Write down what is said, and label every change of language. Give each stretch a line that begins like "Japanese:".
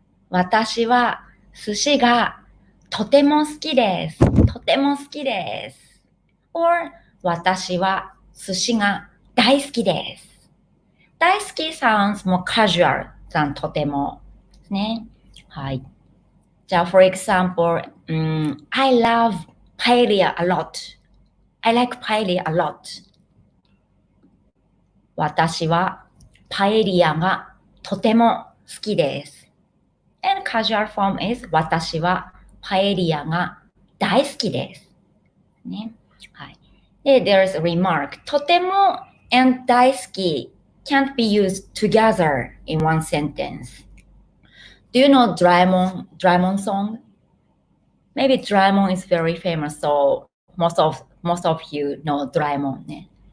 Japanese: 私は寿司がとても好きです。とても好きです。or 私は寿司が大好きです。
English: 大好き sounds more casual than とてもですね。
Japanese: はい。
English: じゃあ、for example, I love paella a lot. I like paella a lot.
Japanese: 私はパエリアがとても好きです。
English: And casual form is
Japanese: 私はパエリアが大好きです。
English: ね。はい。で、there's a remark. とても and 大好き can't be used together in one sentence. Do you know Doraemon song? Maybe Doraemon is very famous, so most of you know Doraemon.